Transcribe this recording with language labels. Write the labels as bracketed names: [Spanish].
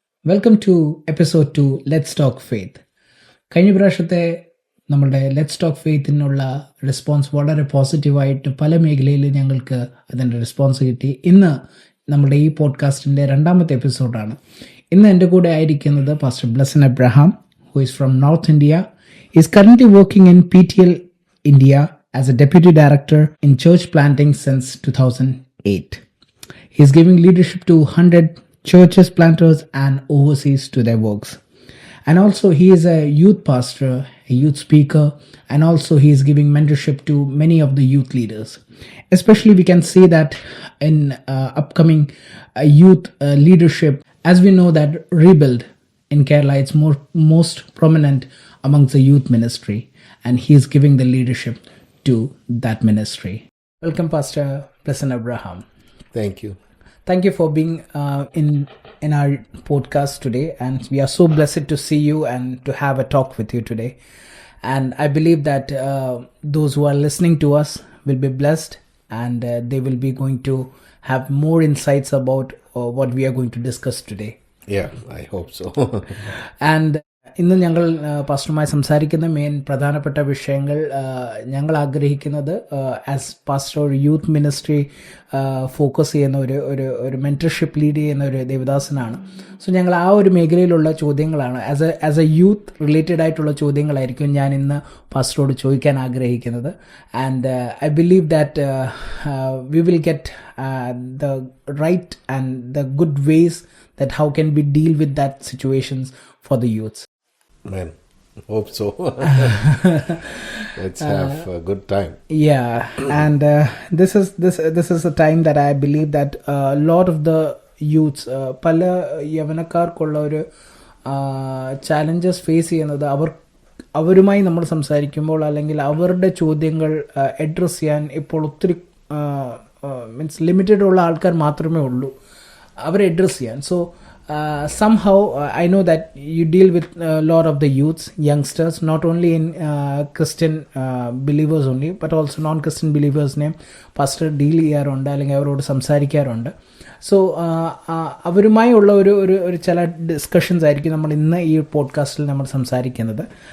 [Malayalam] Welcome two episode 2 let's talk faith. കഴിഞ്ഞ പ്രാവശ്യത്തെ നമ്മളുടെ ലെറ്റ്സ് ടോക്ക് ഫെയ്ത്തിനുള്ള റെസ്പോൺസ് വളരെ പോസിറ്റീവായിട്ട് പല മേഖലയിൽ ഞങ്ങൾക്ക് അതിൻ്റെ റെസ്പോൺസ് കിട്ടി. ഇന്ന് നമ്മുടെ ഈ പോഡ്കാസ്റ്റിൻ്റെ 2ാമത്തെ എപ്പിസോഡാണ്. ഇന്ന് എൻ്റെ കൂടെ ആയിരിക്കുന്നത് pastor Blesson Abraham, [English] who is from North India. He is currently working in PTL India as a deputy director in church planting since 2008. He is giving leadership to 100 churches, planters and overseas to their works. And also he is a youth pastor, a youth speaker, and also he is giving mentorship to many of the youth leaders. Especially we can see that in upcoming youth leadership, as we know that Rebuild in Kerala, it's most prominent amongst the youth ministry, and he is giving the leadership to that ministry. Welcome, Pastor Blessing Abraham. Thank you. Thank you for being in our podcast today, and we are so blessed to see you and to have a talk with you today. And I believe that those who are listening to us will be blessed, and they will be going to have more insights about what we are going to discuss today. Yeah, I hope so. [Malayalam] And ഇന്ന് ഞങ്ങൾ പാസ്റ്ററുമായി സംസാരിക്കുന്ന പ്രധാനപ്പെട്ട വിഷയങ്ങൾ, ഞങ്ങൾ ആഗ്രഹിക്കുന്നത് as pastor ഒരു youth ministry focus ചെയ്യുന്ന ഒരു മെൻറ്റർഷിപ്പ് ലീഡ് ചെയ്യുന്ന ഒരു ദേവദാസനാണ്. സോ ഞങ്ങൾ ആ ഒരു മേഖലയിലുള്ള ചോദ്യങ്ങളാണ്, ആസ് എ യൂത്ത് റിലേറ്റഡ് ആയിട്ടുള്ള ചോദ്യങ്ങളായിരിക്കും ഞാൻ ഇന്ന് പാസ്റ്ററോട് ചോദിക്കാൻ ആഗ്രഹിക്കുന്നത്. [English] And I believe that we will get the right and the good ways that how can we deal with that situations for the youths. Man, hope so. Let's have a good time. Yeah, and this is a time that I believe that a lot of the youths [Malayalam] പല യവനക്കാർക്കുള്ള ഒരു challenges face ചെയ്യുന്നത് അവരുമായി നമ്മൾ സംസാരിക്കുമ്പോൾ, അല്ലെങ്കിൽ അവരുടെ ചോദ്യങ്ങൾ address ചെയ്യാൻ ഇപ്പോൾ ഒത്തിരി മീൻസ് ലിമിറ്റഡ് ഉള്ള ആൾക്കാർ മാത്രമേ ഉള്ളൂ അവരെ അഡ്രസ്സ് ചെയ്യാൻ. [English] so somehow I know that you deal with a lot of the youths, youngsters, not only in Christian believers only, but also non-Christian believers name pastor [Malayalam] deal ചെയ്യാറുണ്ട്, അല്ലെങ്കിൽ അവരോട് സംസാരിക്കാറുണ്ട്. സോ അവരുമായി ഉള്ള ഒരു ചില ഡിസ്കഷൻസ് ആയിരിക്കും നമ്മൾ ഇന്ന് ഈ പോഡ്കാസ്റ്റിൽ നമ്മൾ സംസാരിക്കുന്നത്.